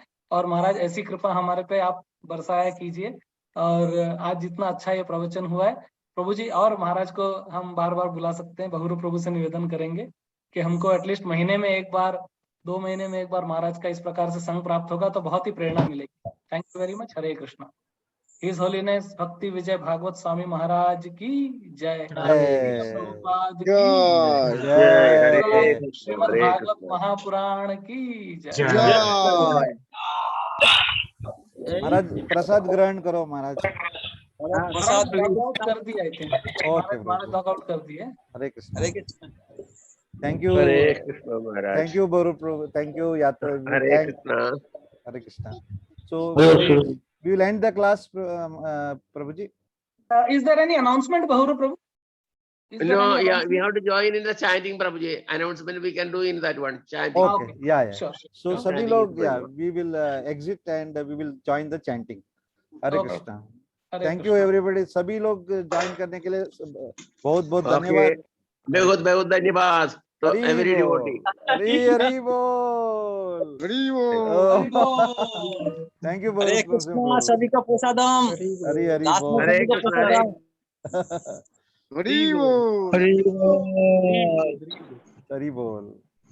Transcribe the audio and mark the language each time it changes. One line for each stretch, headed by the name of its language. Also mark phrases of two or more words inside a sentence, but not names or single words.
Hindi: और महाराज ऐसी कृपा हमारे पे आप बरसाया कीजिए। और आज जितना अच्छा ये प्रवचन हुआ है प्रभु जी, और महाराज को हम बार बार बुला सकते हैं। बहुरूप प्रभु से निवेदन करेंगे कि हमको एटलीस्ट महीने में एक बार, 2 महीने में एक बार महाराज का इस प्रकार से संग प्राप्त होगा तो बहुत ही प्रेरणा मिलेगी।
English: Thank you very much.
Hindi: हरे कृष्णा।
English: His Holiness
Hindi: भक्ति विजय भागवत स्वामी महाराज की जय। प्रभुपाद की जय। श्रीमद् भागवत महापुराण की जय। महाराज प्रसाद ग्रहण करो महाराज। प्रसाद लॉगआउट कर दिया
English: I think.
Hindi: ओके महाराज लॉगआउट कर दिए। हरे कृष्ण। हरे कृष्ण।
English: Thank you,
Hindi: हरे कृष्ण महाराज।
English: Thank you बहुरूप प्रभु, Thank you यात्रा।
Hindi: हरे कृष्णा। हरे कृष्णा।
English: So we will end the class, Prabhuji. Is there any announcement, Bahurup Prabhu? No, yeah, we have to join in the chanting, Prabhuji. Announcement we can do in that one, chanting. Okay, yeah. Sure. So Sure.
Hindi: सभी लोग,
English: yeah, we will exit and we will join the chanting.
Hindi: हरे
English: Okay.
Hindi: कृष्णा। हरे
English: Thank you
Hindi: कृष्णा।
English: everybody.
Hindi: सभी लोग ज्वाइन करने के लिए बहुत बहुत धन्यवाद। बहुत बहुत धन्यवाद
English: to every devotee.
Hindi: हरी हरी बोल। हरी बोल।
English: Thank you
Hindi: हरे कृष्णा। सभी का प्रसादम। हरी हरी बोल। हरे कृष्णा। हरी बोल। हरि बोल। हरी बोल।